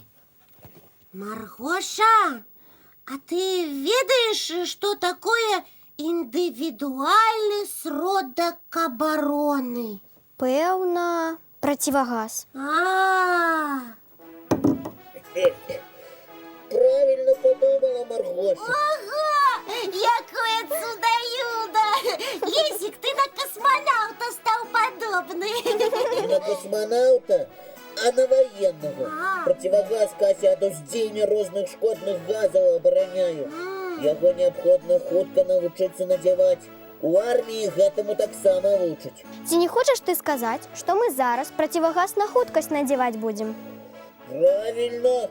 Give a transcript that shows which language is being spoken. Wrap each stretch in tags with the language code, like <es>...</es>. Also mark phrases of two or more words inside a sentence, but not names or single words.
<be>Маргоша, а ты ведаеш, што такое індывідуальны сродак абароны? Пэўна, процівагаз.</be> <ru>Правильно подумала, Маргоша.</ru> <be>Ого! Якое цудо-юдо! Лесик,</be> <ru>ты на космонавта стал подобный. Не на космонавта, а на военного.</ru> <be>Противогаз Кася ад уздзеяння розных шкодных газаў абараняю. Яго неабходна хутка навучыцца надзяваць. У арміі гэтаму таксама вучаць. Ці не хочаш ты сказаць, што мы зараз процівагаз на хуткасць надзяваць будзем?</be> <ru>Правильно.</ru>